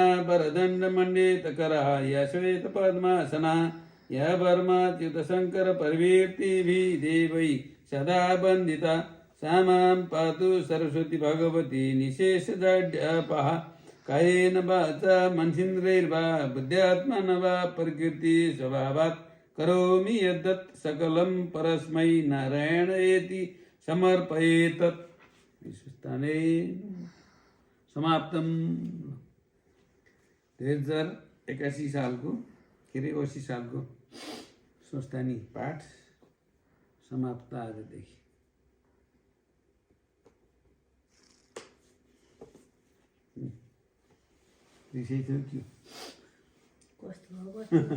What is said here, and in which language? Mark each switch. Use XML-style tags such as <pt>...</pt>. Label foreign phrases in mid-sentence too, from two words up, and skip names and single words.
<sa>वरदण्डमण्डितकरा या श्वेतपद्मासना या वर्माच्युतशङ्कर परिवीर्तिभिः देवैः सदा वन्दिता सा मां पातु सरस्वती भगवती निशेषजाड्यापहा कायेन वाचा मनसीन्द्रिर्वा बुद्ध्यात्मना वा प्रकृति स्वभावात् करोमि यद्यत् सकलं परस्मै नारायणेति समर्पयेतत्। स्थाने समाप्तम।</sa> <ne>2081 सालको के अरे 80 सालको स्वस्थानी पाठ समाप्त आजदेखि। विषय थियो के?</ne>